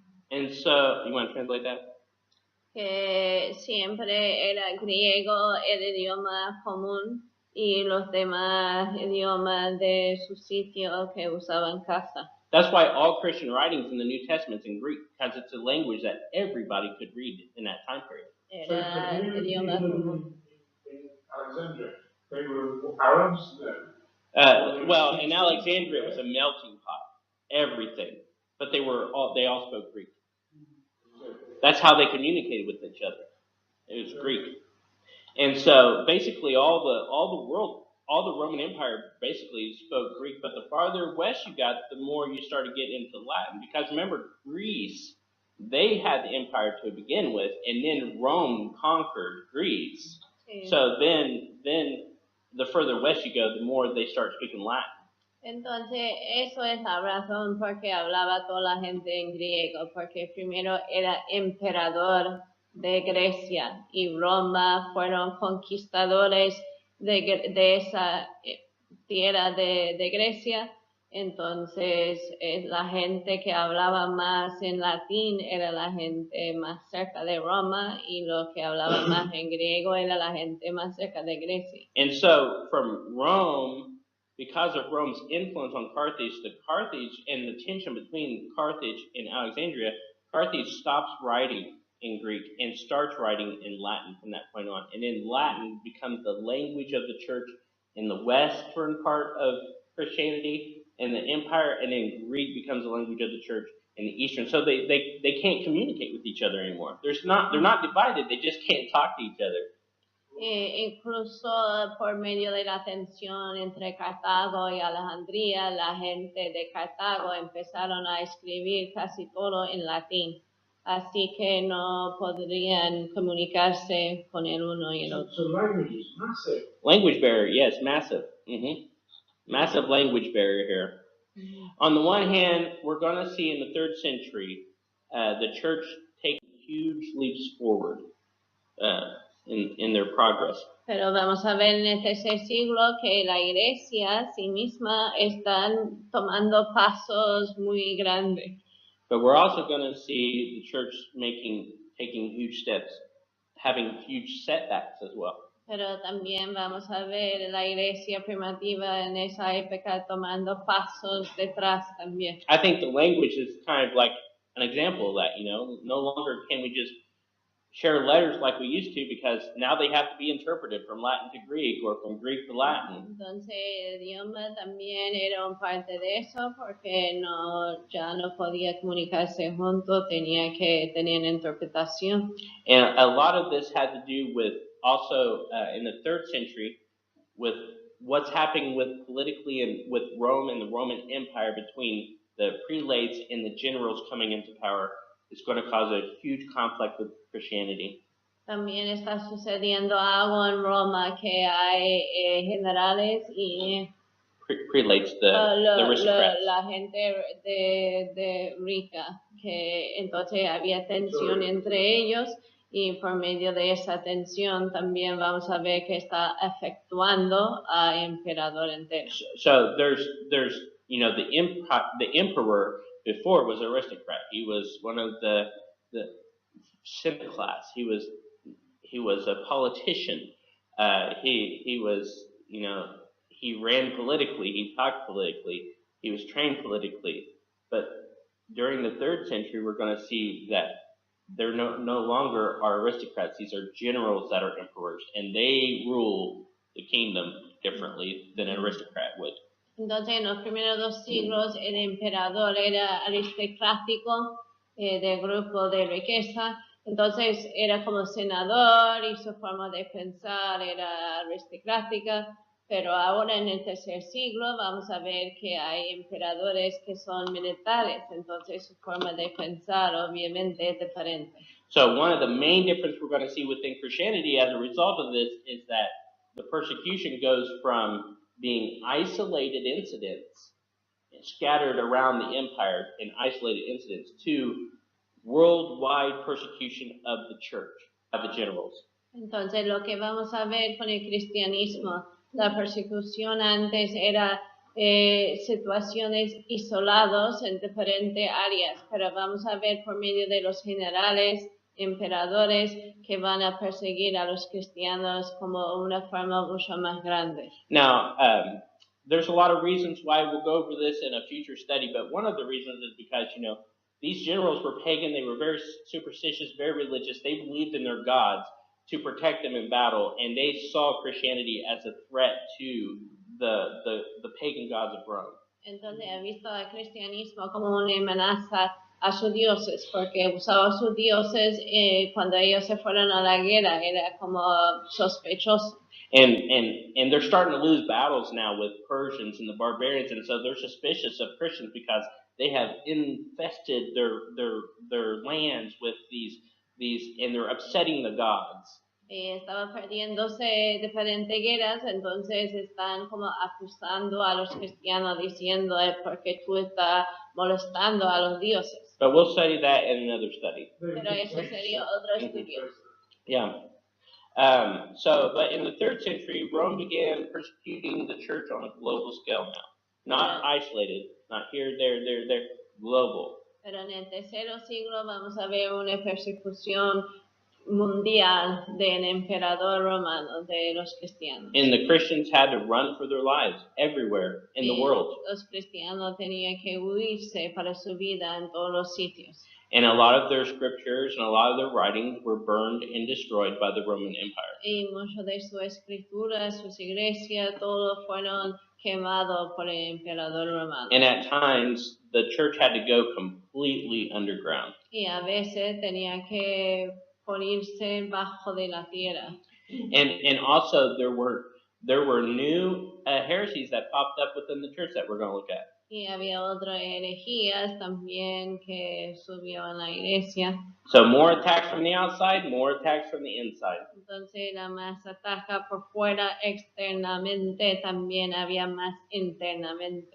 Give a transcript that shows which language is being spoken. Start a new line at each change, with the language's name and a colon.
English: And so, you want to translate that?
Spanish: Que siempre era griego el idioma común y los demás idiomas de su sitio que usaban casa.
English: That's why all Christian writings in the New Testament's in Greek, because it's a language that everybody could read in that time period.
Spanish: Era el idioma común.
English: In Alexandria, they were Arabs then? Well, in Alexandria, it was a melting pot, everything. But they all spoke Greek. That's how they communicated with each other. It was Greek. And so basically all the Roman Empire basically spoke Greek, but the farther west you got, the more you started getting into Latin. Because remember, Greece, they had the empire to begin with, and then Rome conquered Greece.
Spanish: Sí.
English: So then the further west you go, the more they start speaking Latin.
Spanish: Entonces, eso es la razón por qué hablaba toda la gente en griego, porque primero era emperador de Grecia y Roma fueron conquistadores de esa tierra de Grecia. Entonces, la gente que hablaba más en latín era la gente más cerca de Roma y los que hablaban más en griego era la gente más cerca de Grecia.
English: And so, from Rome, because of Rome's influence on Carthage and the tension between Carthage and Alexandria, Carthage stops writing in Greek and starts writing in Latin from that point on. And then Latin becomes the language of the church in the western part of Christianity and the empire, and then Greek becomes the language of the church in the eastern. So they can't communicate with each other anymore. They're not divided, they just can't talk to each other.
Spanish: Incluso por medio de la tensión entre Cartago y Alejandría, la gente de Cartago empezaron a escribir casi todo en latín, así que no podrían comunicarse con el uno y el otro.
English: So language is massive. Language barrier, yes, massive. Massive language barrier here. On the one hand, we're going to see in the 3rd century the church take huge leaps forward in their progress.
Spanish: Pero vamos a ver en el 3er siglo que la iglesia sí misma están tomando pasos muy grandes.
English: But we're also going to see the church taking huge steps, having huge setbacks as well.
Spanish: Pero también vamos a ver la iglesia primitiva en esa época tomando pasos detrás también.
English: I think the language is kind of like an example of that, No longer can we just share letters like we used to, because now they have to be interpreted from Latin to Greek or from Greek to Latin.
Spanish: Entonces el idioma también era un parte de eso, porque ya no podía comunicarse juntos, tenía que tener interpretación.
English: And a lot of this had to do with also in the 3rd century with what's happening with politically and with Rome and the Roman Empire between the prelates and the generals coming into power. Is going to cause a huge conflict with Christianity.
Spanish: También está sucediendo algo en Roma, que hay generales y
English: prelates, the aristocrats.
Spanish: La gente de rica, que entonces había tensión entre ellos, y por medio de esa tensión también vamos a ver que está afectuando al emperador entero.
English: So there's the emperor before was an aristocrat. He was one of the Senate class. He was a politician. He was, he ran politically. He talked politically. He was trained politically. But during the 3rd century, we're going to see that there no longer are aristocrats. These are generals that are emperors, and they rule the kingdom differently than an aristocrat would.
Spanish: Entonces, en los primeros 2 siglos, el emperador era aristocrático, de grupo de riqueza. Entonces, era como senador y su forma de pensar era aristocrática. Pero ahora, en el 3er siglo, vamos a ver que hay emperadores que son militares. Entonces, su forma de pensar, obviamente, es diferente.
English: So, one of the main differences we're going to see within Christianity as a result of this is that the persecution goes from being isolated incidents scattered around the empire in isolated incidents to worldwide persecution of the church, of the generals.
Spanish: Entonces, lo que vamos a ver con el cristianismo, la persecución antes era situaciones isoladas en diferentes áreas, pero vamos a ver por medio de los generales, emperadores, que van a perseguir a los cristianos como una forma mucho más grande.
English: Now, there's a lot of reasons why we'll go over this in a future study, but one of the reasons is because, these generals were pagan, they were very superstitious, very religious, they believed in their gods to protect them in battle, and they saw Christianity as a threat to the pagan gods of Rome.
Spanish: Entonces ha visto al cristianismo como una amenaza a sus dioses, porque usaba sus dioses cuando ellos se fueron a la guerra, era como sospechoso.
English: And they're starting to lose battles now with Persians and the barbarians, and so they're suspicious of Christians because they have infested their lands with these, and they're upsetting the gods.
Spanish: Estaba perdiéndose diferentes guerras, entonces están como acusando a los cristianos diciendo porque tú estás molestando a los dioses.
English: But we'll study that in another study.
Spanish: Pero eso sería otro estudio.
English: Yeah. But in the 3rd century, Rome began persecuting the church on a global scale now. Not isolated, not here, there, global.
Spanish: Pero en el 3er siglo vamos a ver una persecución mundial del emperador romano, de los cristianos.
English: And the Christians had to run for their lives everywhere in the world.
Spanish: Los cristianos tenían que huirse para su vida en todos los sitios.
English: And a lot of their scriptures and a lot of their writings were burned and destroyed by the Roman Empire.
Spanish: Y muchas de sus escrituras, sus iglesias, todos fueron quemados por el emperador romano.
English: And at times, the church had to go completely underground.
Spanish: Y a veces tenía que ponerse bajo de la tierra.
English: And also there were new heresies that popped up within the church that we're going to look at.
Spanish: Y había otras herejías también que subió en la iglesia.
English: So more attacks from the outside, more attacks from the inside.
Spanish: Entonces era más ataca por fuera externamente, también había más internamente.